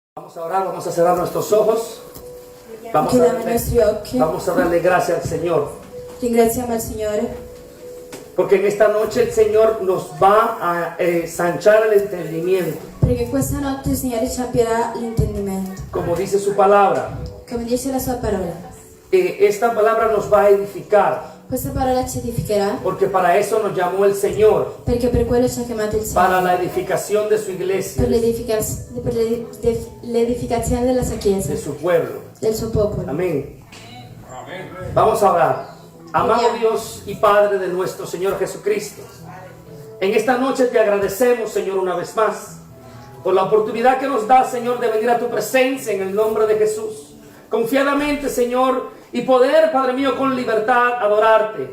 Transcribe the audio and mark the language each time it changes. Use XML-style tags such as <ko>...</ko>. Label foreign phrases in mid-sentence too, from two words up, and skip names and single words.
<es>Vamos a orar, vamos a cerrar nuestros ojos. Vamos a darle gracias al Señor.</es> <it>Ringraziamo il Signore</it> <es>Porque en esta noche el Señor nos va a ensanchar el entendimiento.</es> <it>perché questa notte il Signore ci aprirà l'intendimento.</it> <es>Como dice su palabra.</es> <it>Come dice la sua parola.</it> <es>Esta palabra nos va a edificar.</es> <it>Questa parola ci edificherà</it> <es>Porque para eso nos llamó el Señor.</es> <it>perché per quello ci ha chiamato il</it> <es>Para</es> <it>Signore.</it> <es>la edificación de su iglesia.</es> <it>Per l'edificazione della sua chiesa,</it> <es>De su pueblo.</es> <it>del suo popolo.</it> <es>Amén. Vamos a orar. Amado Dios y Padre de nuestro Señor Jesucristo, en esta noche te agradecemos, Señor, una vez más, por la oportunidad que nos da, Señor, de venir a tu presencia en el nombre de Jesús. Confiadamente, Señor, y poder, Padre mío, con libertad adorarte.</es>